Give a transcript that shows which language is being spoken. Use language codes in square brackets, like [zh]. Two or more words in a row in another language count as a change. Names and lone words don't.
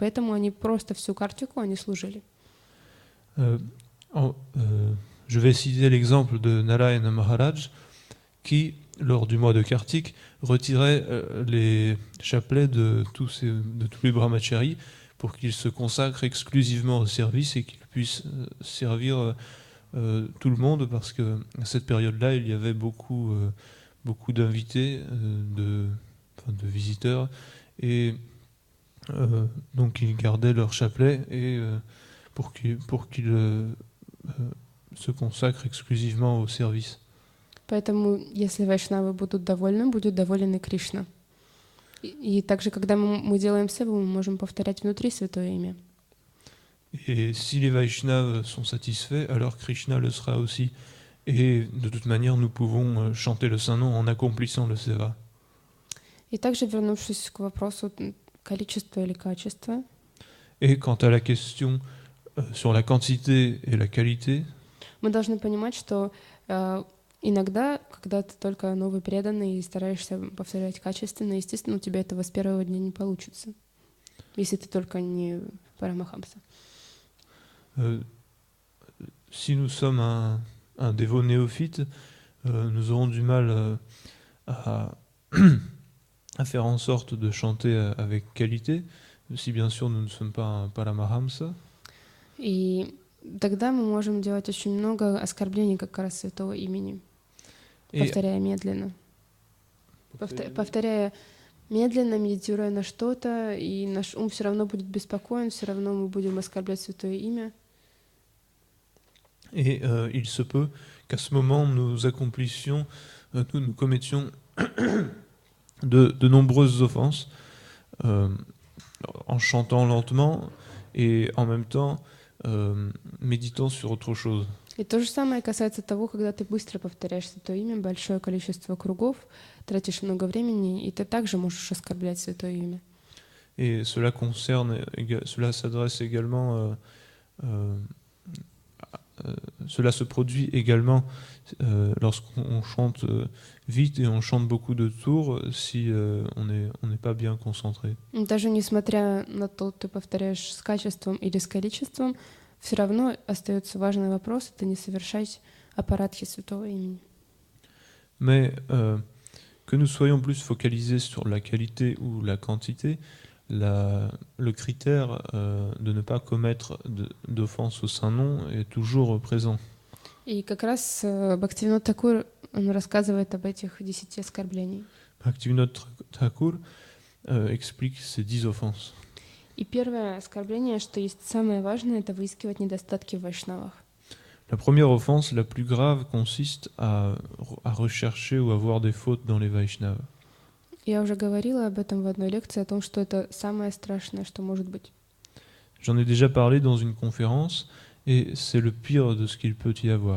[ru] Поэтому они просто всю картику они служили. [fr] Je vais citer l'exemple de Narayana Maharaj qui, lors du mois de Kartik, retirait les chapelets de tous les brahmacharis pour qu'ils se consacrent exclusivement au service et qu'ils puissent servir tout le monde, parce qu'à cette période-là, il y avait beaucoup d'invités, de visiteurs, et donc ils gardaient leur chapelet et pour qu'ils se consacrent exclusivement au service. [ru] Поэтому, если вайшнавы будут довольны, будет доволен и Кришна. И также, когда мы делаем севу, мы можем повторять внутри святое имя. [fr] Et si les Vaishnavas sont satisfaits, alors Krishna le sera aussi. Et de toute manière, nous pouvons chanter le Saint-Nom en accomplissant le seva. [ru] И также, вернувшись к вопросу количества или качества. [fr] Et quant à la question sur la quantité et la qualité, [ru] мы должны понимать, что иногда, когда ты только новый преданный и стараешься повторять качественно, естественно, у тебя этого с первого дня не получится, если ты только не Парамахамса. [fr] Si nous sommes un dévot néophyte, nous aurons du mal à faire en sorte de chanter avec qualité, si bien sûr nous ne sommes pas un Paramahamsa. [ru] И тогда мы можем делать очень много оскорблений как раз святого имени, [fr] Et [ru] повторяя медленно. Повторяя медленно, медитируя на что-то, и наш ум все равно будет беспокоен, все равно мы будем оскорблять святое имя. [fr] Et il se peut qu'à ce moment, nous accomplissions, nous commettions de nombreuses offenses en chantant lentement et en même temps méditant sur autre chose. [ru] И то же самое касается того, когда ты быстро повторяешь святое имя, большое количество кругов, тратишь много времени, и ты также можешь оскорблять святое имя. [fr] Et cela cela s'adresse également, cela se produit également lorsqu'on chante vite et on chante beaucoup de tours si on n'est pas bien concentré. [ru] Даже несмотря на то, ты повторяешь с качеством или с количеством, все равно остается важный вопрос — это не совершать аппаратхи святого имени. [fr] Mais que nous soyons plus focalisés sur la qualité ou la quantité, le critère de ne pas commettre d'offense au Saint-Nom est toujours présent. [ru] И как раз Бхактивинода Такур, он рассказывает об этих 10 оскорблениях. [fr] Bhaktivinoda Thakur explique ces 10 offenses. [ru] И первое оскорбление, что есть самое важное, это выискивать недостатки в вайшнавах. [fr] La première offense, la plus grave, consiste à rechercher ou à voir des fautes dans les Vaishnavas. [ru] Я уже говорила об этом в одной лекции, о том, что это самое страшное, что может быть. [fr] J'en ai déjà parlé dans une conférence, et c'est le pire de ce qu'il peut y avoir.